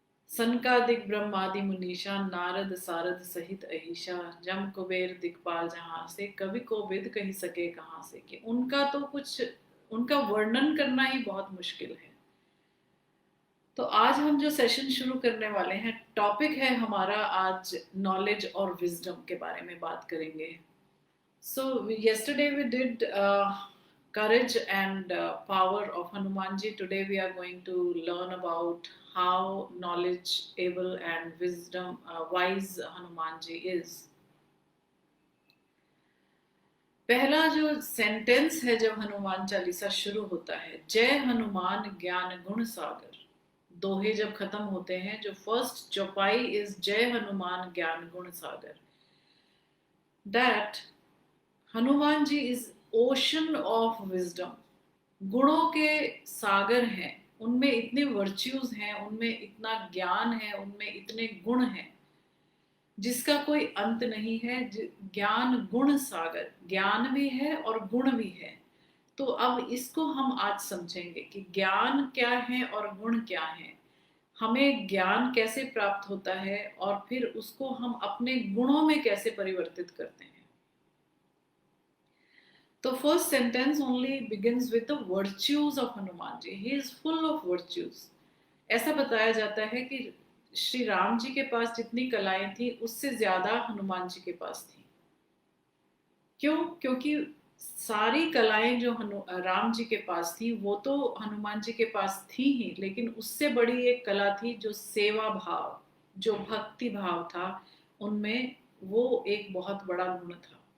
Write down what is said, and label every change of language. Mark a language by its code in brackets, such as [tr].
[hi] सनकादिक ब्रह्मादि मुनीषा, नारद सारद सहित अहिषा, जम कुबेर दिक्पाल जहां से, कवि को विद कही सके कहां से। कि उनका तो कुछ, उनका वर्णन करना ही बहुत मुश्किल है। तो आज हम जो सेशन शुरू करने वाले हैं, टॉपिक है हमारा आज नॉलेज और विजडम के बारे में बात करेंगे। [en] So yesterday we did courage and power of Hanumanji. Today we are going to learn about how knowledgeable and wise Hanumanji is. [hi] पहला जो सेंटेंस है जब हनुमान चालीसा शुरू होता है, जय हनुमान ज्ञान गुण सागर। दोहे जब खत्म होते हैं, जो फर्स्ट चौपाई इज जय हनुमान ज्ञान गुण सागर। [en] That Hanuman ji is ocean of wisdom. [hi] गुणों के सागर हैं, उनमें इतने वर्च्यूज हैं, उनमें इतना ज्ञान है, उनमें इतने गुण हैं जिसका कोई अंत नहीं है। ज्ञान गुण सागर, ज्ञान भी है और गुण भी है। तो अब इसको हम आज समझेंगे कि ज्ञान क्या है और गुण क्या है, हमें ज्ञान कैसे प्राप्त होता है और फिर उसको हम अपने गुणों में कैसे परिवर्तित करते हैं। [en] The first sentence only begins with the virtues of Hanuman ji. He is full of virtues. [hi] ऐसा बताया जाता है कि श्री राम जी के पास जितनी कलाएं थी उससे ज्यादा हनुमान जी के पास थी। क्यों? क्योंकि सारी कलाएं जो राम जी के पास थी वो तो हनुमान जी के पास थी ही, लेकिन उससे बड़ी एक कला थी जो सेवा भाव, जो भक्ति भाव था उनमें, वो एक बहुत बड़ा गुण था।